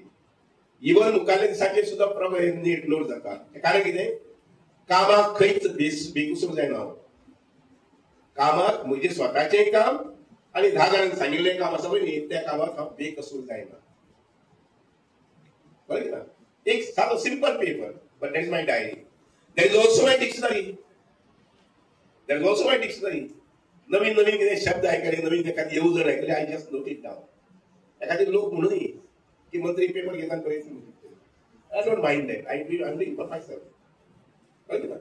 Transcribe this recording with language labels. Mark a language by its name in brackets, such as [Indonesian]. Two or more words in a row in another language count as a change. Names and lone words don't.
[Konkani] इवन मुखारल्या दिसाचेर सुद्दां नीट नोट जाता. कारण कितें, कामाक खंयच बेकसूर जायना हांव. कामाक म्हजें स्वताचें काम आनी 10 जाणांक सांगिल्लें काम आसा पळय न्ही, त्या कामाक हांव बेकसूर जायना. कळ्ळें ना? एक सादो [English] simple paper, but that is my diary. that is also my dictionary. that is also my dictionary. [Konkani] नवीन नवीन कितें शब्द आयकले, नवीन एखादी येवजण आयकली, [English] I just note it down. [Konkani] एखादे लोक म्हणूय की मंत्री पेपर घेतात बरें, [English] I don't mind that. I am doing for my self. [Konkani] कळ्ळें ना?